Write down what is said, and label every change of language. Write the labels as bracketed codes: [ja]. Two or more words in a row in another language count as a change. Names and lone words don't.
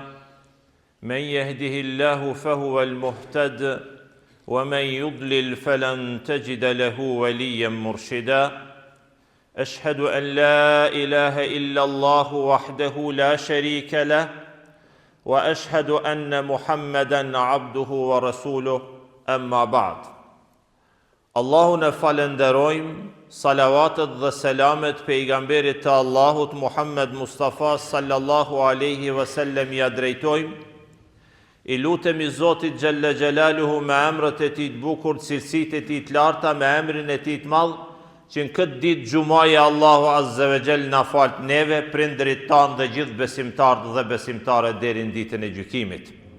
[ar] من يهده الله فهو المهتد ومن يضلل فلن تجد له وليا مرشدا أشهد أن لا إله إلا الله وحده لا شريك له وأشهد أن محمدا عبده ورسوله أما بعد [sq] Allahun e falenderojmë, salavatet dhe selamet pejgamberit të Allahut Muhammed Mustafa [ar] صلى الله عليه وسلم [sq] ja drejtojmë. I lutemi Zotit [ar] جل جلاله [sq] me emrat e tij të bukur, cilësitë e tij të larta, me emrin e tij të madh, që në këtë ditë gjumaje Allahu [ar] عز وجل [sq] na fal neve, prindërit tanë dhe gjithë besimtarët dhe besimtarët deri në ditën e gjykimit.